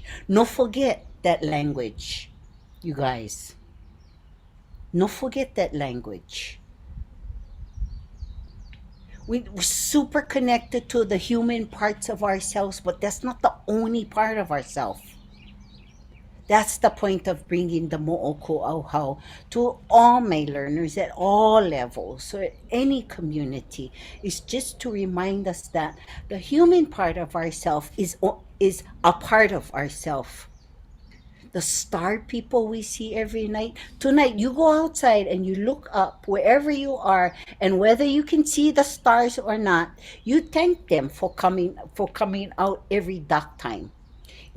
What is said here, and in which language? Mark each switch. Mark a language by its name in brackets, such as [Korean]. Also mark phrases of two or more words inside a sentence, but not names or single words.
[English] No forget that language, you guys. No forget that language. We're super connected to the human parts of ourselves, but that's not the only part of ourselves. That's the point of bringing the moʻokūʻauhau to all my learners at all levels, so any community, is just to remind us that the human part of ourselves is a part of ourselves. The star people we see every night. Tonight, you go outside and you look up wherever you are, and whether you can see the stars or not, you thank them for coming out every dark time.